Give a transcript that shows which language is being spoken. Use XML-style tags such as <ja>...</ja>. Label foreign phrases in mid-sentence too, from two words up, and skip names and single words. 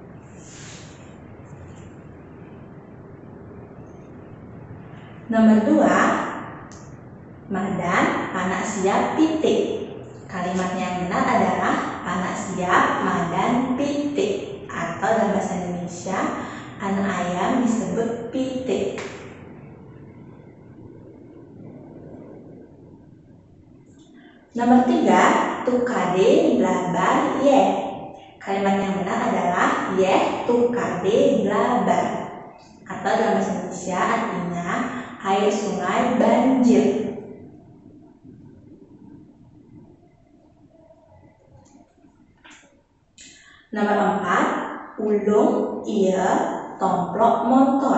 <ban>Nomor 2, Madan anak siap pitik.</ban> <id>Kalimat yang benar adalah</id> <ban>anak siap madan pitik,</ban> <id>atau dalam bahasa Indonesia anak ayam disebut pitik.</id> <ban>Nomor 3, tukade blabar ye.</ban> <id>Kalimat yang benar adalah</id> <ban>ye tukade blabar,</ban> <id>atau dalam bahasa Indonesia artinya air sungai banjir.</id> <ban>Nomor 4, ulung iya tomplok motor.</ban>